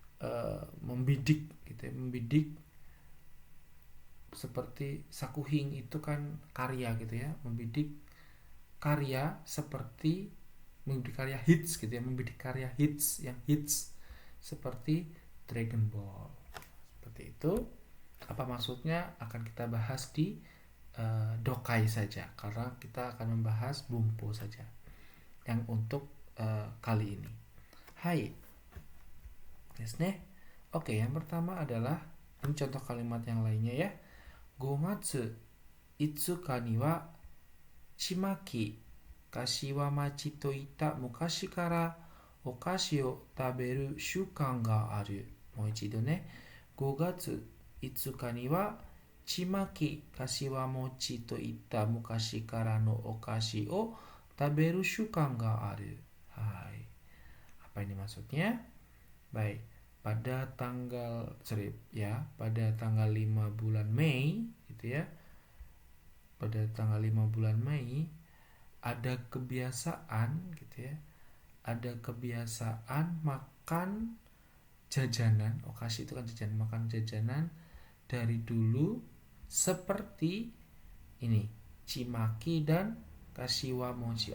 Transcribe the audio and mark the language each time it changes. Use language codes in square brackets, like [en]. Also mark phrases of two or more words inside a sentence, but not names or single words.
[id] Jadi membidik gitu ya, membidik seperti sakuhing itu kan karya gitu ya, membidik karya seperti membidik karya hits gitu ya, membidik karya hits yang hits seperti Dragon Ball. Seperti itu. Apa maksudnya akan kita bahas di dokai saja, karena kita akan membahas bumpo saja yang untuk kali ini. [ja] はい。ですね. [id] Oke, yang pertama adalah ini contoh kalimat yang lainnya ya. [ja] 5 月5日にはちまき柏町といった昔からお菓子を食べる習慣がある。もう一度ね。5月5日にはちまき柏餅といった昔からのお菓子を食べる習慣がある。Hai. [id] Apa ini maksudnya? Baik, pada tanggal pada tanggal 5 bulan Mei gitu ya. Pada tanggal 5 bulan Mei ada kebiasaan gitu ya. Ada kebiasaan makan jajanan, okasi itu kan jajanan, makan jajanan dari dulu seperti ini, cimaki dan [ja] 柏餅.